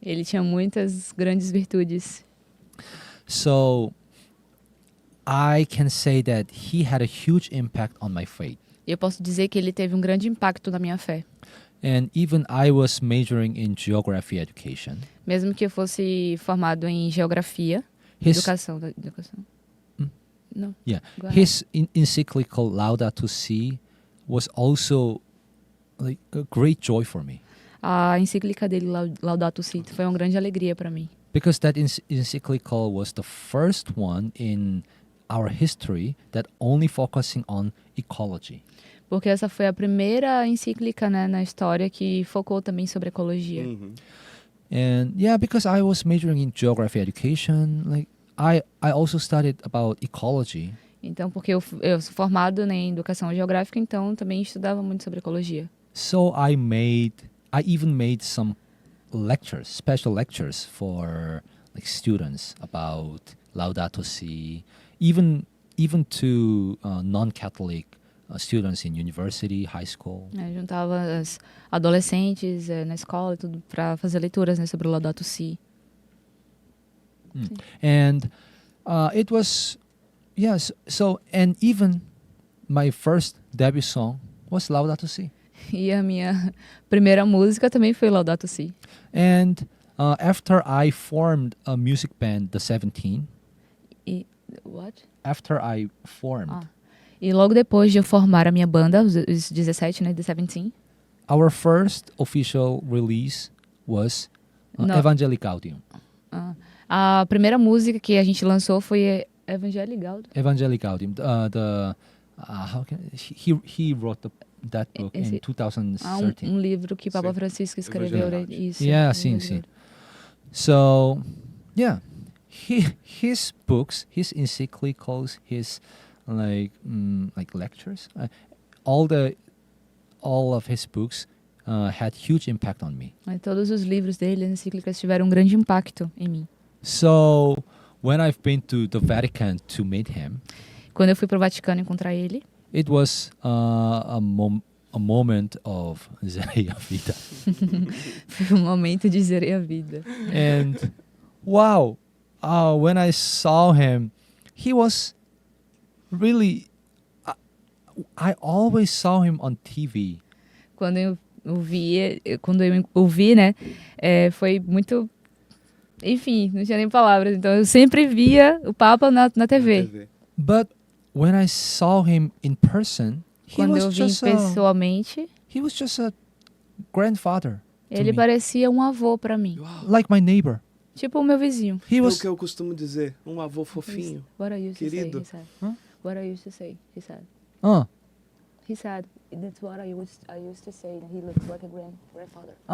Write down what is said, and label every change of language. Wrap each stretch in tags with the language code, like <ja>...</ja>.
<pt>ele tinha muitas grandes virtudes.</pt> <en>So I can say that he had a huge impact on my faith.</en> <pt>E eu posso dizer que ele teve um grande impacto na minha fé.</pt> <en>And even I was majoring in geography education.</en> <pt>Mesmo que eu fosse formado em geografia,</pt> <en>His</en> <pt>educação. Hmm? Não.</pt> <en>Yeah, Go ahead. his encyclical Laudato Si was also like a great joy for me,</en> <pt>A encíclica dele, Laudato Si, foi uma grande alegria para mim.</pt> <en>because that encyclical was the first one in our history that only focusing on ecology.</en> <pt>Porque essa foi a primeira encíclica, né, na história que focou também sobre ecologia.</pt> <en>And yeah, because I was majoring in geography education, like I also studied about ecology.</en> <pt>Então, porque eu sou formado, né, em educação geográfica, então também estudava muito sobre ecologia.</pt> <en>So I even made some lectures, special lectures for like students about Laudato Si, even to non-Catholic students in university, high school.</en> <pt>Eu juntava as adolescentes na escola e tudo para fazer leituras, né, sobre o Laudato Si.</pt> <en>And it was, yes. So, and even my first debut song was Laudato Si.</en> <pt>E a minha primeira música também foi Laudato Si.</pt> <en>And after I formed a music band, the 17. What? After I formed,</en> <pt>E logo depois de eu formar a minha banda, os 17, né, The 17,</pt> <en>our first official release was No. Evangelii Gaudium.</en> <pt>a primeira música que a gente lançou foi Evangelii Gaudium. Evangelii Gaudium.</pt> <en>How can he wrote that book in 2013.</en> <pt>Um livro que Papa Sim. Francisco escreveu. Evangelii. Isso. Yeah, sim.</pt> <en>So, yeah, his books, his encyclicals, his like lectures, all of his books had huge impact on me.</en> <pt>Todos os livros dele, as encíclicas, tiveram um grande impacto em mim.</pt> <en>So when I've been to the Vatican to meet him,</en> <pt>Quando eu fui para o Vaticano encontrar ele,</pt> <en>it was a moment of</en> <pt>Zeria Vida. foi um momento de zerei a vida.</pt> <en>And wow, when I saw him, he was really. I always saw him on TV.</en> <pt>Quando eu ouvi, né, foi muito... Enfim, não tinha nem palavras. Então, eu sempre via o Papa na TV.</pt> <en>But when I saw him in person,</en> <pt>Quando eu vi pessoalmente,</pt> <en>he was just a grandfather.</en> <pt>ele me. parecia um avô para mim.</pt> <en>Like my neighbor.</en> <pt>Tipo o meu vizinho.</pt> <en>He</en> <pt>É o</pt> <en>was.</en> <pt>que eu costumo dizer, um avô fofinho.</pt> <en>What I used</en> <pt>Querido.</pt> <en>to say, he said. Huh? What I used to say, he said. He said, that's what I used to say, that he looks like a grandfather.</en>